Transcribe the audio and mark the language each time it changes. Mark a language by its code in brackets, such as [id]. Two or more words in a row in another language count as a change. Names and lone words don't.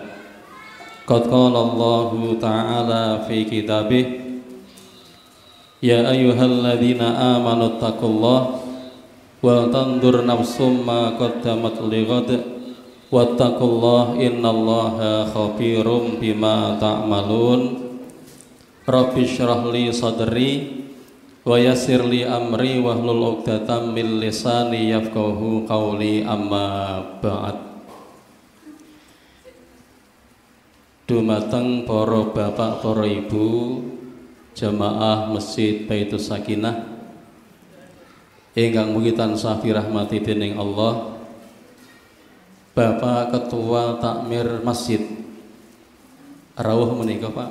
[ar] قد قال الله تعالى في كتابه يا أيها الذين آمنوا اتقوا الله ولتنظر نفس ما قدمت لغد واتقوا الله إن الله خبير بما تعملون. رب اشرح لي صدري ويسر لي أمري واحلل عقدة من لساني يفقهوا قولي أما بعد. [jv] Dumateng para bapak, para ibu jamaah Masjid Baitus Sakinah ingkang mugi tansah dirahmati dening Allah, Bapak Ketua Takmir Masjid rawuh menika Pak.